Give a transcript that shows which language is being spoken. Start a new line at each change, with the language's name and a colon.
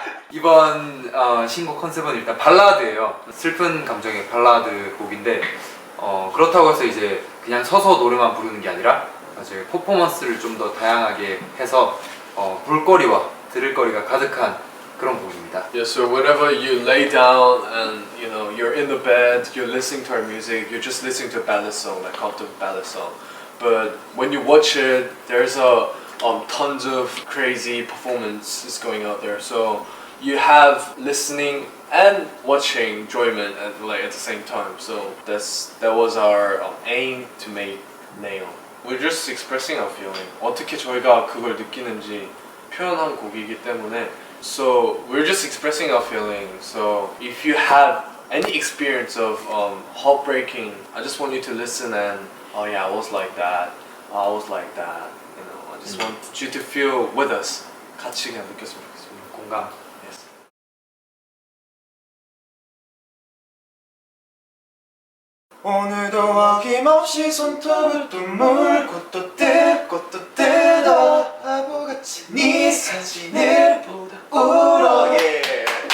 Korean: 이번 신곡 컨셉은 일단 발라드예요. 슬픈 감정의 발라드 곡인데 그렇다고 해서 이제 그냥 서서 노래만 부르는 게 아니라 저희 퍼포먼스를 좀 더 다양하게 해서 볼거리와 들을거리가 가득한 그런 곡입니다.
English: Yeah, so whenever you lay down and you know you're in the bed, you're listening to our music, you're just listening to a ballad song, like comfortable ballad song. But when you watch it, there's tons of crazy performances going out there. So you have listening and watching enjoyment at the same time. So that was our aim to make Nail. We're just expressing our feeling.
Korean: 어떻게 저희가 그걸 느끼는지 표현한 곡이기 때문에.
English: So we're just expressing our feeling. So if you have any experience of heartbreaking, I just want you to listen and oh yeah, I was like that. I was like that. You know, I just want you to feel with us.
Korean: 같이 그냥 느꼈으면 좋겠습니다. 공감.
English: Yes.
Korean: 오늘도 어김없이 손톱을 또 물고 또 뜯고 또 뜯어 바보같이 네 사진을 보다 울어 yeah.